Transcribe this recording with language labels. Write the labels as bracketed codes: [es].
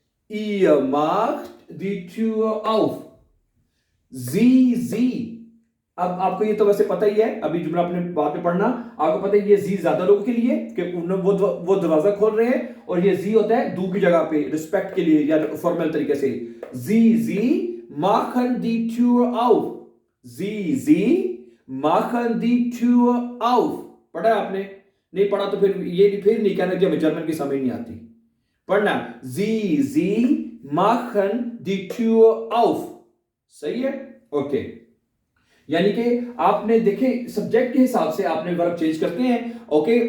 [de] Ihr macht die Tür auf. Sie. [hi] अब आपको ये तो वैसे पता ही है, अभी जुमला अपने बाद में पढ़ना. आपको पता है ये जी ज्यादा लोगों के लिए कि वो दरवाजा खोल रहे हैं, और ये जी होता है दू की जगह पे रिस्पेक्ट के लिए या फॉर्मल तरीके से. [de] जी machen die Tür auf. जी machen die Tür auf. [hi] पढ़ा है आपने? नहीं पढ़ा तो फिर नहीं कहना कि हमें जर्मन की समझ नहीं आती. पढ़ना. [de] Sie machen die Tür auf. [hi] सही है? [de] ओके. [hi] यानी कि आपने देखे सब्जेक्ट के हिसाब से आपने वर्ब चेंज करते हैं. ओके.